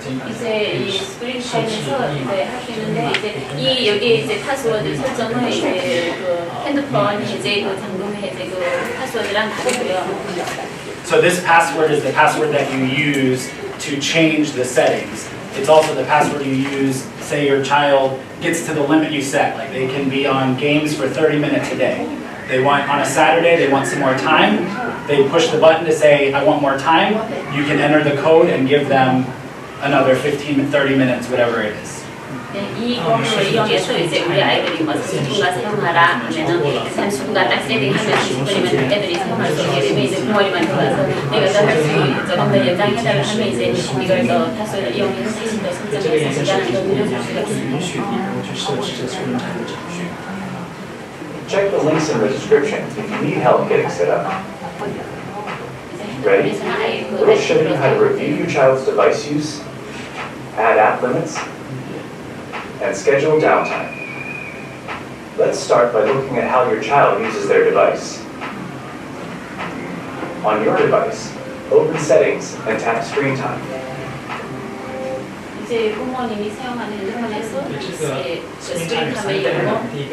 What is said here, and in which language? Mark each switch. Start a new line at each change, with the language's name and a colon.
Korean: 이제 이 스크린 타임에서 이제 할 수 있는데 이제 이 여기 이제 파스워드 설정은 이제 그 핸드폰 이제 그 잠금 해제 그 파스워드랑 다르고요.
English: So this password is the password that you use to change the settings. It's also the password you use, say your child gets to the limit you set, like they can be on games for 30 minutes a day. They want, on a Saturday, they want some more time. They push the button to say, I want more time. You can enter the code and give them another 15, 30 minutes, whatever it is.
Korean: 이 공을 이용해서 이제 우리 아이들이 뭐 30분간 사용하라 하면은 30분간 딱 세팅하면 30분이면 애들이 사용할 수 있게 되면 이제 부모님한테 가서 내가 더 할 수 조금 더 연장해달라 하면 이제 이걸 더 파스워드를 이용해서 다시 더 설정해서 시간을 더 늘려줄 수가 있습니다.
English: Check the links in the description if you need help getting set up. Ready? We'll show you how to review your child's device use, add app limits, and schedule downtime. Let's start by looking at how your child uses their device. On your device, open Settings and tap Screen Time.
Korean: 이제 부모님이 사용하는 핸드폰에서 이제 스크린 타임을 열고